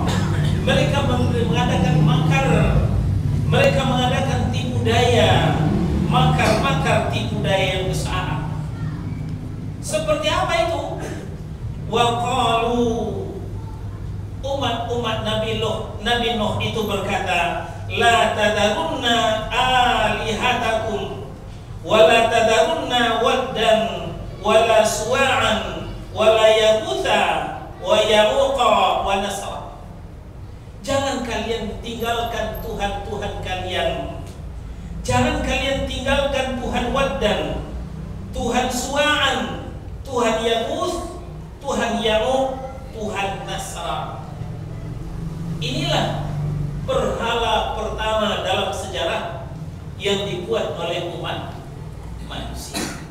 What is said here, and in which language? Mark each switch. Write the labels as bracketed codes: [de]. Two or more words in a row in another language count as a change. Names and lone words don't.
[id] Mereka mengadakan makar, mereka mengadakan tipu daya, makar-makar tipu daya yang besar. Seperti apa itu? [ar] وقالوا, [id] umat-umat Nabi Nuh itu berkata, [ar] لا تذرن آلهتكم ولا تذرن ودا ولا سواعا ولا يغوث ويعوق ونسرا. [id] Jangan kalian tinggalkan Tuhan-Tuhan kalian. Jangan kalian tinggalkan Tuhan Waddan, Tuhan Suwa'an, Tuhan Yaghuth, Tuhan Ya'uq, Tuhan Nasra. Inilah berhala pertama dalam sejarah yang dibuat oleh umat manusia.